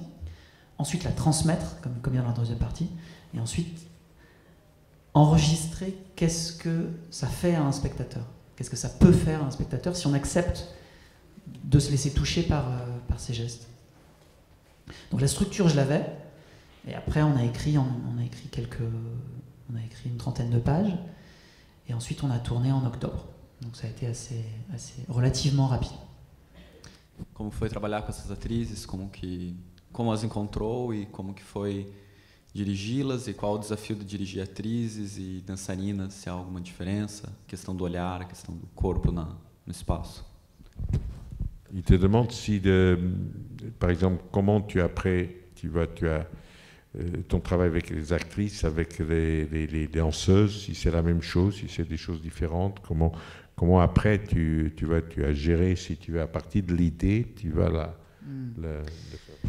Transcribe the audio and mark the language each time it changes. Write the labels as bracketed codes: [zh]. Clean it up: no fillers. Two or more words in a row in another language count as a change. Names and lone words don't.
[fr] Ensuite la transmettre, comme bien dans la deuxième partie, et ensuite enregistrer qu'est-ce que ça fait à un spectateur, qu'est-ce que ça peut faire à un spectateur si on accepte de se laisser toucher par ces gestes. Donc la structure je l'avais, et après on a écrit une trentaine de pages, et ensuite on a tourné en octobre. Donc ça a été assez relativement rapide. [pt] Como foi trabalhar com essas atrizes, como as encontrou e como que foi dirigi-las e qual o desafio de dirigir atrizes e dançarinas, se há alguma diferença, a questão do olhar, a questão do corpo no espaço. [fr] Il te demande si, par exemple, comment tu as ton travail avec les actrices, avec les danseuses, si c'est la même chose, si c'est des choses différentes, comment après tu as géré, si tu es à partir de l'idée, tu vas le faire.